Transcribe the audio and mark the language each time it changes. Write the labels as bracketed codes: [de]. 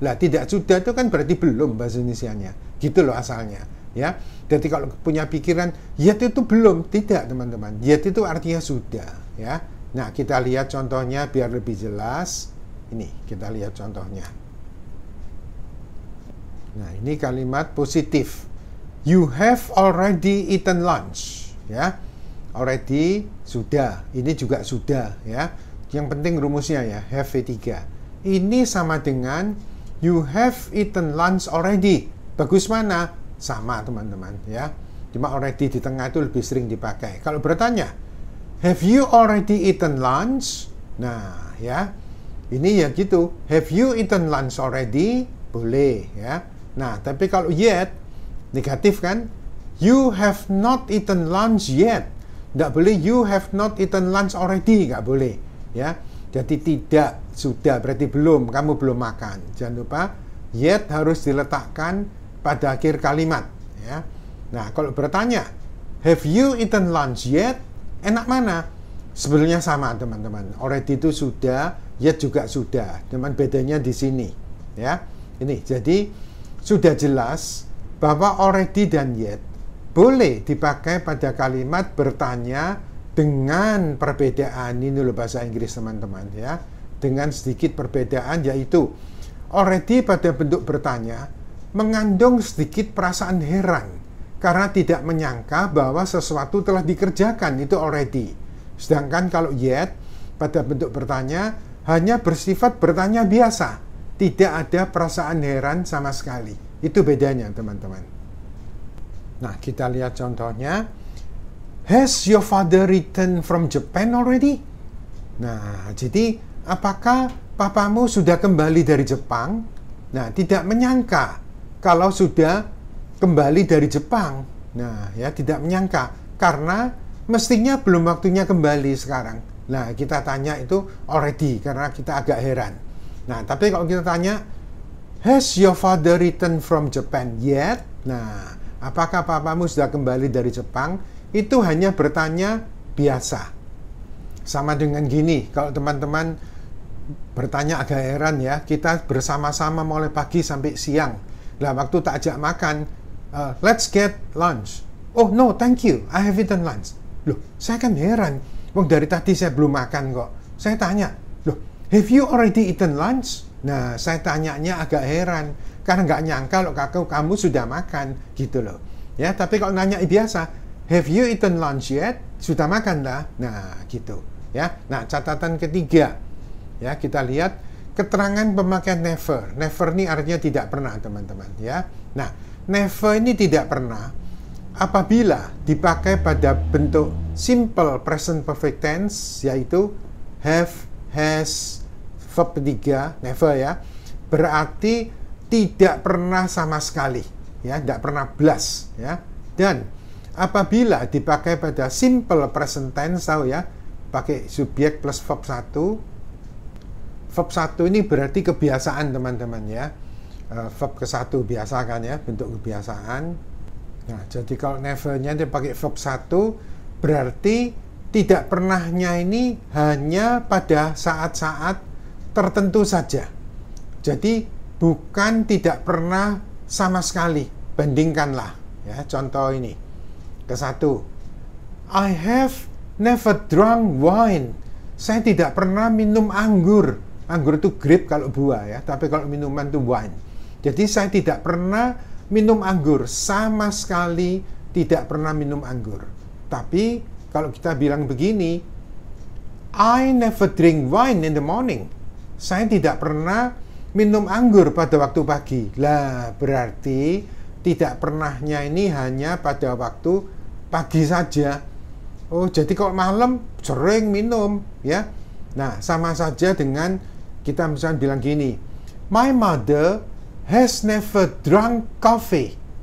[id] Lah, tidak sudah itu kan berarti belum bahasa Indonesianya. Gitu loh asalnya, ya. Jadi kalau punya pikiran yet itu belum, tidak, teman-teman. Yet itu artinya sudah, ya. Nah, kita lihat contohnya biar lebih jelas. Ini, kita lihat contohnya. Nah, ini kalimat positif. [en] You have already eaten lunch. [id] Ya, already, sudah. Ini juga sudah. Ya, yang penting rumusnya ya, have V3. Ini sama dengan [en] you have eaten lunch already. [id] Bagus mana? Sama, teman-teman. Ya, cuma already di tengah itu lebih sering dipakai. Kalau bertanya, [en] have you already eaten lunch? [id] Nah, ya. Ini ya gitu, [en] have you eaten lunch already? [id] Boleh ya. Nah, tapi kalau [en] yet, [id] negatif kan? [en] You have not eaten lunch yet. [id] Nggak boleh [en] you have not eaten lunch already. [id] Nggak boleh ya. Jadi tidak, sudah, berarti belum, kamu belum makan. Jangan lupa, yet harus diletakkan pada akhir kalimat ya. Nah, kalau bertanya, [en] have you eaten lunch yet? [id] Enak mana? Sebenarnya sama, teman-teman. Already itu sudah, yet juga sudah. Cuman bedanya di sini, ya. Ini, jadi sudah jelas bahwa already dan yet boleh dipakai pada kalimat bertanya dengan perbedaan. Ini loh bahasa Inggris, teman-teman, ya. Dengan sedikit perbedaan, yaitu already pada bentuk bertanya mengandung sedikit perasaan heran karena tidak menyangka bahwa sesuatu telah dikerjakan. Itu already. Sedangkan kalau yet pada bentuk bertanya hanya bersifat bertanya biasa, tidak ada perasaan heran sama sekali. Itu bedanya, teman-teman. Nah, kita lihat contohnya. [en] Has your father returned from Japan already? [id] Nah, jadi apakah papamu sudah kembali dari Jepang? Nah, tidak menyangka kalau sudah kembali dari Jepang. Nah, ya tidak menyangka karena mestinya belum waktunya kembali sekarang. Nah, kita tanya itu already karena kita agak heran. Nah, tapi kalau kita tanya, [en] has your father returned from Japan yet? [id] Nah, apakah papamu sudah kembali dari Jepang? Itu hanya bertanya biasa. Sama dengan gini, kalau teman-teman bertanya agak heran ya, kita bersama-sama mulai pagi sampai siang. Nah, waktu tak ajak makan, [en] let's get lunch. Oh no, thank you, I have eaten lunch. [id] Loh, saya kan heran. Wong dari tadi saya belum makan kok. Saya tanya, loh, [en] have you already eaten lunch? [id] Nah, saya tanyanya agak heran. Karena nggak nyangka loh kamu sudah makan, gitu loh. Ya, tapi kalau nanya biasa, [en] have you eaten lunch yet? [id] Sudah makan dah. Nah, gitu. Ya, nah catatan ketiga. Ya, kita lihat keterangan pemakaian never. Never ini artinya tidak pernah, teman-teman. Ya, nah, never ini tidak pernah apabila dipakai pada bentuk simple present perfect tense, yaitu have, has, verb ketiga, never ya, berarti tidak pernah sama sekali, ya, tidak pernah blas, ya. Dan apabila dipakai pada simple present tense, tahu ya, pakai subjek plus verb 1. Verb 1 ini berarti kebiasaan, teman-teman ya. Verb ke-1 biasa kan ya, bentuk kebiasaan. Nah, jadi kalau never-nya dia pakai verb 1, berarti tidak pernahnya ini hanya pada saat-saat tertentu saja. Jadi bukan tidak pernah sama sekali. Bandingkanlah ya, contoh ini. [en] Ke-1, I have never drunk wine. [id] Saya tidak pernah minum anggur. Anggur itu grape kalau buah ya, tapi kalau minuman itu wine. Jadi saya tidak pernah minum anggur, sama sekali tidak pernah minum anggur. Tapi kalau kita bilang begini, [en] I never drink wine in the morning. [id] Saya tidak pernah minum anggur pada waktu pagi. Lah, berarti tidak pernahnya ini hanya pada waktu pagi saja. Oh, jadi kalau malam sering minum ya. Nah, sama saja dengan kita misalnya bilang gini, [en] my mother has never drunk coffee.